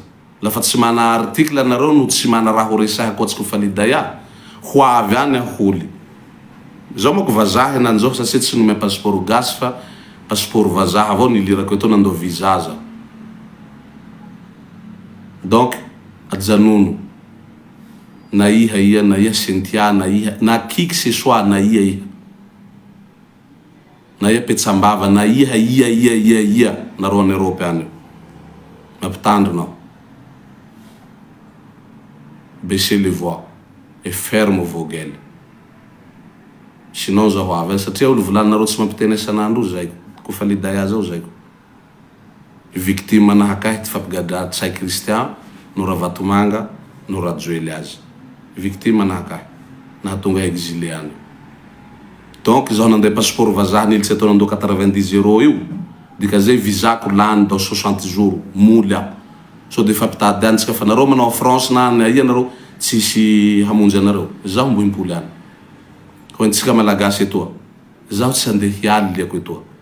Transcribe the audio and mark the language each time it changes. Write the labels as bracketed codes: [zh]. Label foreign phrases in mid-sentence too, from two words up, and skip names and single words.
[mg] Lafa tsy mana article nareo no tsy mana raha ho resahy ankoatsy Kofalidaya, ho avy any aho holy. Zao mako vazaha henany zao satria tsy nomea passeport gasy fa passeport vazaha avao nilirako eto nandoa visa za. Donc ajanono. Na iha na iha Cynthia na iha na [fr] qui que ce soit [mg] na iha. Na iha Petsambava na iha nareo any Europe any. Mampitandro nao. [fr] baissez les voix et ferme vos gueules. [mg] Sinon zaho avy satria olo volaninareo tsy mampiteny isan'andro io zay ko fa lidaya zao zay ko victime nahakahy ty fampigadra tsay Kristian no Ravatomanga no Rajoely azy victime nahakahy nahatonga exilé any. Donc zaho nandeha passeport vazaha nilitsy atao nandao 90 € io dika zay vizako lany dao 60 jours moly aho so de fampitady antsika fa nareo manao France na aia nareo tsisy hamonjy anareo zaho mbo impoly any ho antsika malagasy etoa zaho tsy andeha hialy liako etoa